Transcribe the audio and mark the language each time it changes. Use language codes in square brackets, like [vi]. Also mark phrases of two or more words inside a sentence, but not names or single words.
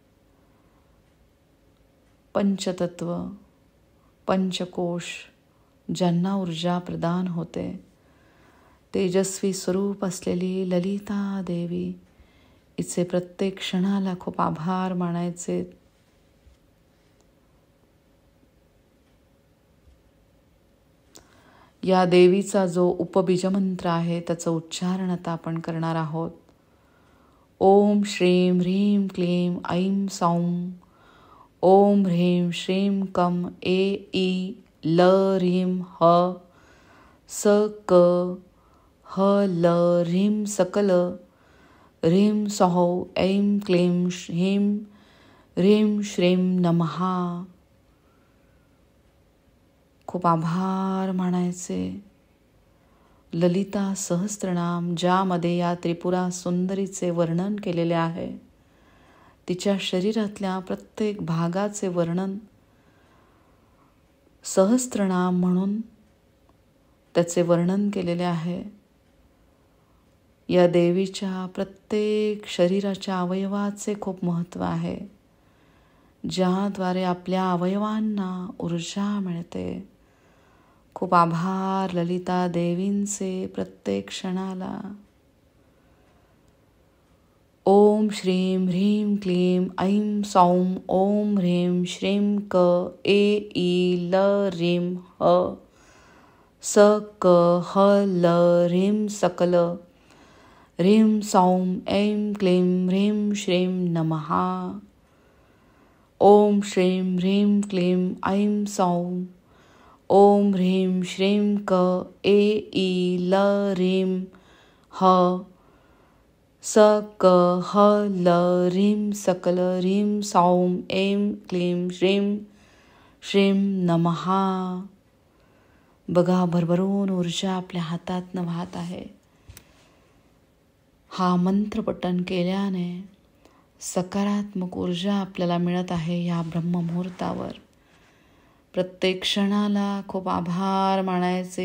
[mr] पंचतत्व, पंचकोश ज्यांना ऊर्जा प्रदान होते, तेजस्वी स्वरूप असलेली ललिता देवी, हिचे प्रत्येक क्षणाला खूप आभार मानायचे. या देवीचा जो उपबीजमंत्र आहे त्याचं उच्चारण आता आपण करणार आहोत. [sa] ओम श्रीं ह्रीं क्लीं ऐं सौं. ओम ह्रीं श्रीं कं ए ई ल ह्रीं ह स क ह ल ह्रीं सकल ह्रीं सौ ऐं क्लीं ह्रीं ह्रीं श्रीं नमः. [mr] खूप आभार मानायचे. ललिता सहस्त्रनाम ज्यामध्ये या त्रिपुरा सुंदरीचे वर्णन केलेले आहे, तिच्या शरीरातल्या प्रत्येक भागाचे वर्णन सहस्त्रनाम म्हणून त्याचे वर्णन केलेले आहे. या देवीच्या प्रत्येक शरीराच्या अवयवाचे खूप महत्त्व आहे, ज्याद्वारे आपल्या अवयवांना ऊर्जा मिळते. खूप आभार ललिता देवींचे प्रत्येक क्षणाला. [sa] ओम श्रीं ह्रीं क्लीं ऐं सौं. ओम ह्रीं श्रीं क ए ई ल ह्रीं ह स क ह ल ह्रीं सकल ह्रीं सौं ऐं क्लीं ह्रीं श्रीं नमः. ओम श्रीं ह्रीं क्लीं ऐं सौं. ओम ह्रीं श्रीं क ए ई ल ह्रीं ह स क ह ल ह्रीं सकल ह्रीं सौं ऐं क्लीं श्रीं श्रीं नमः. [mr] बघा, भरभरून ऊर्जा आपल्या हातातनं वाहत आहे. हा मंत्र पठण केल्याने सकारात्मक ऊर्जा आपल्याला मिळत आहे. या ब्रह्ममुहूर्तावर प्रत्येक क्षणाला खूप आभार मानायचे.